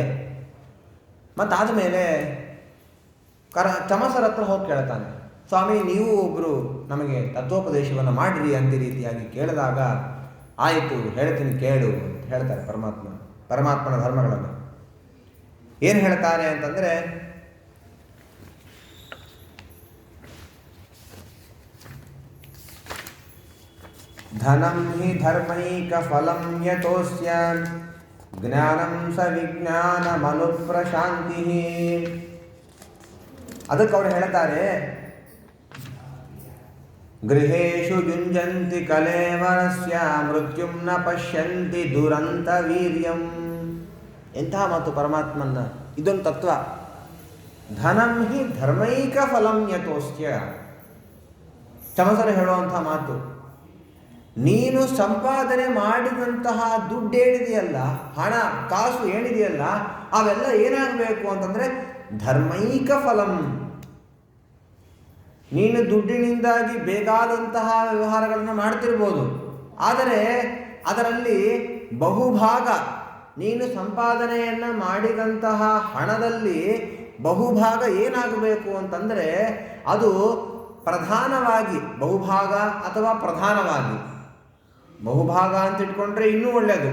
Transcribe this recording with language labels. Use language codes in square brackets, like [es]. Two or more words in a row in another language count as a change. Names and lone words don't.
[kn] ಮತ್ತಾದ ಮೇಲೆ ಚಮಸರ ಹತ್ರ ಹೋಗಿ ಕೇಳ್ತಾನೆ, ಸ್ವಾಮಿ ನೀವು ಒಬ್ಬರು ನಮಗೆ ತತ್ವೋಪದೇಶವನ್ನು ಮಾಡಿರಿ ಅಂತ ರೀತಿಯಾಗಿ ಕೇಳಿದಾಗ, ಆಯಿತು ಹೇಳ್ತೀನಿ ಕೇಳು ಅಂತ ಹೇಳ್ತಾರೆ ಪರಮಾತ್ಮ. ಪರಮಾತ್ಮನ ಧರ್ಮಗಳನ್ನು. ಏನು ಹೇಳ್ತಾರೆ ಅಂತಂದರೆ, [sa] ಧನಂ ಹಿ ಧರ್ಮೈಕ ಫಲಂ ಯತೋಸ್ಯ ಜ್ಞಾನಂ ಸ ವಿಜ್ಞಾನ ಮನು ಪ್ರಶಾಂತಿ. [kn] ಅದಕ್ಕೆ ಅವರು ಹೇಳ್ತಾರೆ, [sa] ಗೃಹೇಶು ಯುಂಜಂತಿ ಕಲೇವರಸ್ಯ ಮೃತ್ಯುಂ ನ ಪಶ್ಯಂತಿ ದುರಂತ ವೀರ್ಯಂ. [kn] ಎಂತಹ ಮಾತು ಪರಮಾತ್ಮನ, ಇದೊಂದು ತತ್ವ. [sa] ಧನಂ ಹಿ ಧರ್ಮೈಕ ಫಲಂ ಯತೋಸ್ಯ. [kn] ಚಮಸರು ಹೇಳುವಂಥ ಮಾತು, ನೀನು ಸಂಪಾದನೆ ಮಾಡಿದಂತಹ ದುಡ್ಡೇನಿದೆಯಲ್ಲ, ಹಣ ಕಾಸು ಏನಿದೆಯಲ್ಲ, ಅವೆಲ್ಲ ಏನಾಗಬೇಕು ಅಂತಂದರೆ [sa] ಧರ್ಮೈಕ ಫಲಂ. [kn] ನೀನು ದುಡ್ಡಿನಿಂದಾಗಿ ಬೇಕಾದಂತಹ ವ್ಯವಹಾರಗಳನ್ನು ಮಾಡ್ತಿರ್ಬೋದು, ಆದರೆ ಅದರಲ್ಲಿ ಬಹುಭಾಗ, ನೀನು ಸಂಪಾದನೆಯನ್ನು ಮಾಡಿದಂತಹ ಹಣದಲ್ಲಿ ಬಹುಭಾಗ ಏನಾಗಬೇಕು ಅಂತಂದರೆ ಅದು ಪ್ರಧಾನವಾಗಿ, ಬಹುಭಾಗ ಅಥವಾ ಪ್ರಧಾನವಾಗಿ, ಬಹುಭಾಗ ಅಂತ ಇಟ್ಕೊಂಡ್ರೆ ಇನ್ನೂ ಒಳ್ಳೆಯದು.